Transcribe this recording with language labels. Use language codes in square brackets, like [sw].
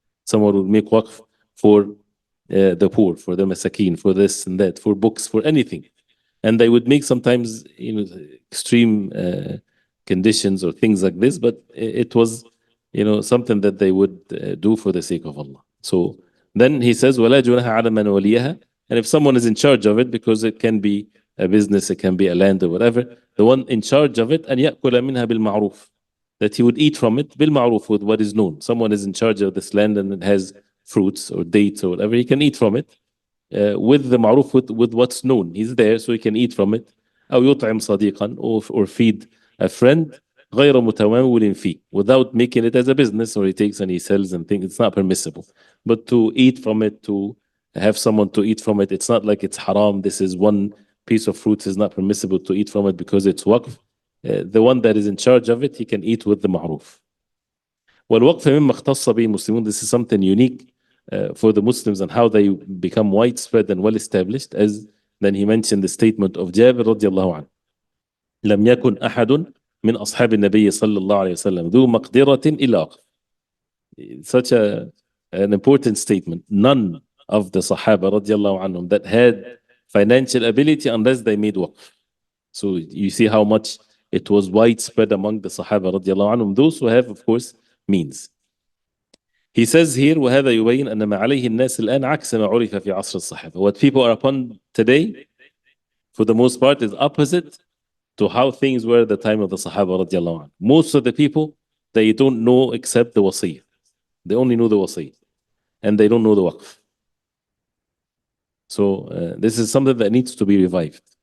[en] Someone would make waqf for the poor, for the masakeen, for this and that, for books, for anything. And they would make sometimes extreme conditions or things like this, but it was something that they would do for the sake of Allah. [ar] So then he says, وَلَا جُنَاحَ عَلَى مَنْ وَلِيَهَا. [en] And if someone is in charge of it, because it can be a business, it can be a land or whatever, the one in charge of it, [ar] أَنْ يَأْكُلَ مِنْهَا بِالْمَعْرُوفِ, [en] that he would eat from it بالمعروف, with what is known. Someone is in charge of this land and it has fruits or dates or whatever, he can eat from it with the ma'ruf, with what's known. He's there, so he can eat from it. [ar] أو يطعم صديقا, [en] or feed a friend [ar] غير متمول فيه, [en] without making it as a business, or he takes and he sells and things. It's not permissible. But to eat from it, to have someone to eat from it, it's not like it's haram. This is one piece of fruit is not permissible to eat from it because it's waqf. The one that is in charge of it, he can eat with the ma'ruf. [ar] والوقف مما اختص به المسلمون. [en] This is something unique for the Muslims and how they become widespread and well established. As then he mentioned the statement of Jabir [ar] رضي الله عنه: لم يكن أحد من أصحاب النبي صلى الله عليه وسلم ذو مقدرة إلا وقف. [en] Such an important statement. None of the Sahaba [ar] رضي الله عنهم [en] that had financial ability unless they made waqf. So you see how much it was widespread among the Sahaba [ar] رضي الله عنهم, [en] those who have, of course, means. He says here, [ar] وهذا يبين أن ما عليه الناس الآن عكس ما عرف في عصر الصحابة. [en] What people are upon today, for the most part, is opposite to how things were at the time of the Sahaba رضي الله عنهم. Most of the people, they don't know except the wasiyah. They only know the wasiyah, and they don't know the waqf. So this is something that needs to be revived.